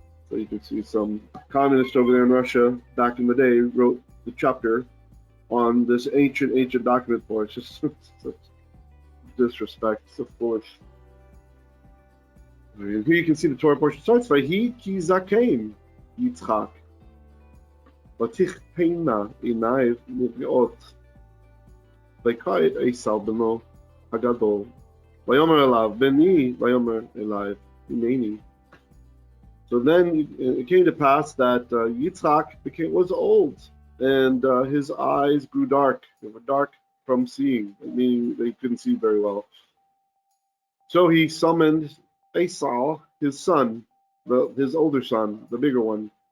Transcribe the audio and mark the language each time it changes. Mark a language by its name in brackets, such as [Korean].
[English] So you can see some communists over there in Russia back in the day wrote the chapter on this ancient document for us. Just such disrespect, so foolish. And here you can see the Torah portion starts by [Hebrew] vayehi zaqeyn Yitschaq. ותכהנה עיניו נפגעות. ויקרא את Esaw בנו הגדול. ויאמר אליו בני, ויאמר אליו הנני. [English] So then it came to pass that Yitschaq was old, and his eyes grew dark. They were dark from seeing, meaning they couldn't see very well. So he summoned Esaw, his son, his older son, the bigger one.